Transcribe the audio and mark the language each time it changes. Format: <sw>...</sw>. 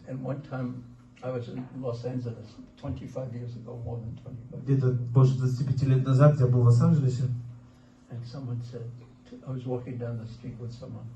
<en>And one time I was in Los Angeles 25 years ago, more than 25.</en> <ru>Где-то больше 25 лет назад я был в Лос-Анджелесе.</ru> <en>And someone said, I was walking down the street with someone.</en>